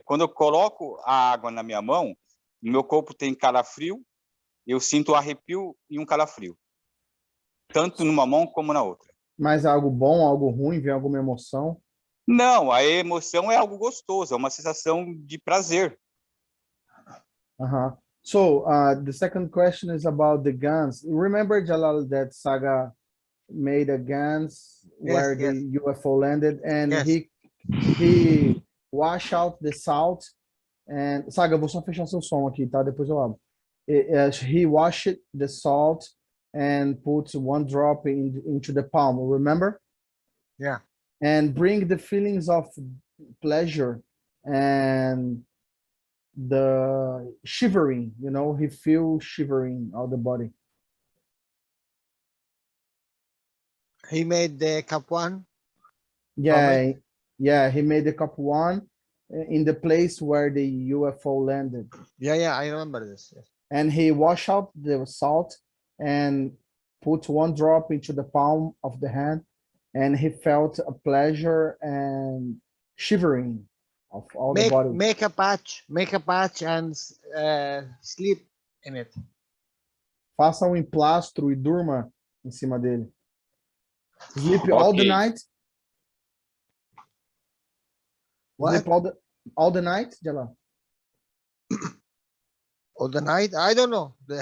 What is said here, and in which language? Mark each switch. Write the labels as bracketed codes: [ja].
[pt] Quando eu coloco a água na minha mão, meu corpo tem calafrio, eu sinto arrepio e um calafrio. Tanto numa mão como na outra. Mas é algo bom, algo ruim, vem alguma emoção? Não, a emoção é algo gostoso, é uma sensação de prazer. [en] So, the second question is about the guns. Remember, Jalal, that Saga made a guns where the UFO landed, and he washed out the salt. [pt] And Saga, vou só fechar seu som aqui, tá? Depois eu abro. [en] He washed the salt and put one drop into the palm. Remember? Yeah. And bring the feelings of pleasure and the shivering, you know, he feels shivering all the body. He made the cup one? Yeah, he made the cup one in the place where the UFO landed. Yeah, I remember this. Yes. And he washed out the salt and put one drop into the palm of the hand, and he felt a pleasure and shivering of all the body. Make a patch and sleep in it. [pt] Faça um emplastro e durma em cima dele. [en] Sleep all the night. What? Sleep all the night, Jalal? All the night? I don't know.